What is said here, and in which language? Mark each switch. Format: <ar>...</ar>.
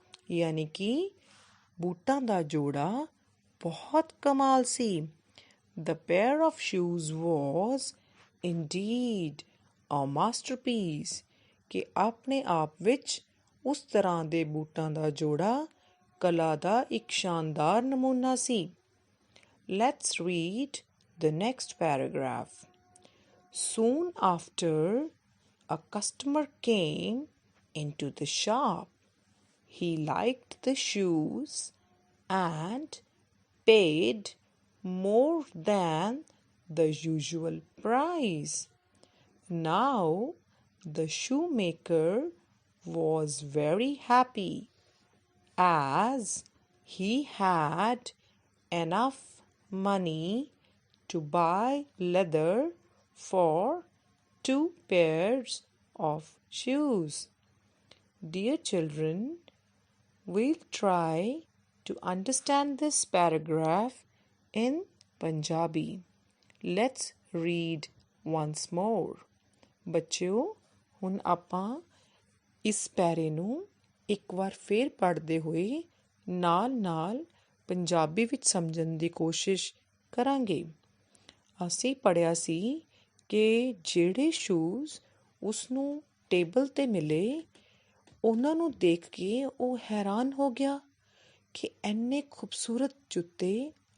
<pa>ਯਾਨੀ ਕਿ ਬੂਟਾਂ ਦਾ ਜੋੜਾ ਬਹੁਤ ਕਮਾਲ ਸੀ।</pa> <en>The pair of shoes was indeed a masterpiece,</en> <pa>ਕਿ ਆਪਣੇ ਆਪ ਵਿੱਚ ਉਸ ਤਰ੍ਹਾਂ ਦੇ ਬੂਟਾਂ ਦਾ ਜੋੜਾ ਕਲਾ ਦਾ ਇੱਕ ਸ਼ਾਨਦਾਰ ਨਮੂਨਾ ਸੀ।</pa> <en>Let's read the next paragraph. Soon after, a customer came into the shop. He liked the shoes and paid more than the usual price. Now the shoemaker was very happy, as he had enough money to buy leather for 2 pairs of shoes. Dear children, we'll try to understand this paragraph in Punjabi. Let's read once more.</en> <pa>ਬੱਚਿਓ, ਹੁਣ ਆਪਾਂ ਇਸ ਪੈਰੇ ਨੂੰ ਇੱਕ ਵਾਰ ਫੇਰ ਪੜ੍ਹਦੇ ਹੋਏ ਨਾਲ ਪੰਜਾਬੀ ਵਿੱਚ ਸਮਝਣ ਦੀ ਕੋਸ਼ਿਸ਼ ਕਰਾਂਗੇ। ਅਸੀਂ ਪੜ੍ਹਿਆ ਸੀ ਕਿ ਜਿਹੜੇ ਸ਼ੂਜ਼ ਉਸਨੂੰ ਟੇਬਲ 'ਤੇ ਮਿਲੇ, ਉਹਨਾਂ ਨੂੰ ਦੇਖ ਕੇ ਉਹ ਹੈਰਾਨ ਹੋ ਗਿਆ ਕਿ ਇੰਨੇ ਖੂਬਸੂਰਤ ਜੁੱਤੇ</pa>